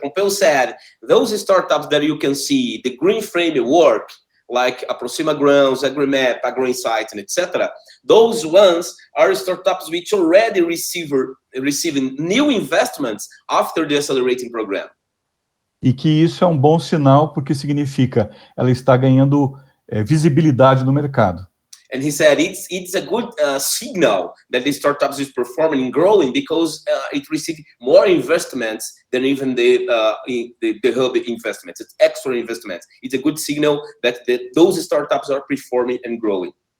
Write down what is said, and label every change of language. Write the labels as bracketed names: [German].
[English] Pompeo said, those startups that you can see, the green framework, like Aproxima Growns, AgriMap, AgroInsight, and etc., those ones are startups which already receiving new investments after the accelerating program. [Portuguese] E que isso é um bom sinal, porque significa ela está ganhando visibilidade no mercado. [English] And he said it's a good signal that the startups is performing and growing because it received more investments than even the hub investments. It's extra investments. It's a good signal that those startups are performing and growing.